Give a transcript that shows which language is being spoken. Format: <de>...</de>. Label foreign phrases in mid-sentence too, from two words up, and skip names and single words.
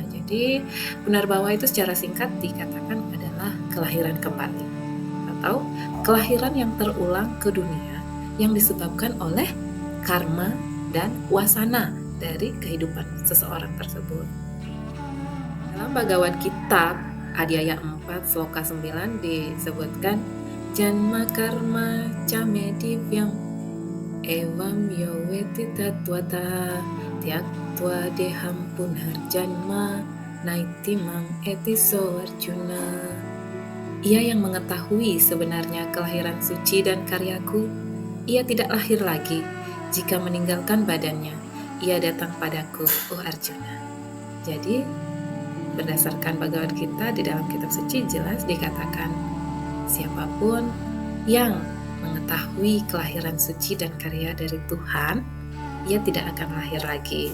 <id>Jadi, Punarbawa itu secara singkat dikatakan adalah kelahiran kembali atau kelahiran yang terulang ke dunia yang disebabkan oleh karma dan wasana dari kehidupan seseorang tersebut. Dalam Bhagavad Gita, Adhyaya 4, Sloka 9 disebutkan</id> <sa>जन्म कर्म च मे दिव्यम् एवं यो वेत्ति तत्त्वतः त्यक्त्वा देहं पुनर्जन्म नैति माम् एति सो अर्जुन.</sa> <id>Ia yang mengetahui sebenarnya kelahiran suci dan karyaku, ia tidak lahir lagi. Jika meninggalkan badannya, ia datang padaku, oh Arjuna. Jadi, berdasarkan Bhagavad Gita di dalam kitab suci jelas dikatakan siapapun yang mengetahui kelahiran suci dan karya dari Tuhan, ia tidak akan lahir lagi.</id>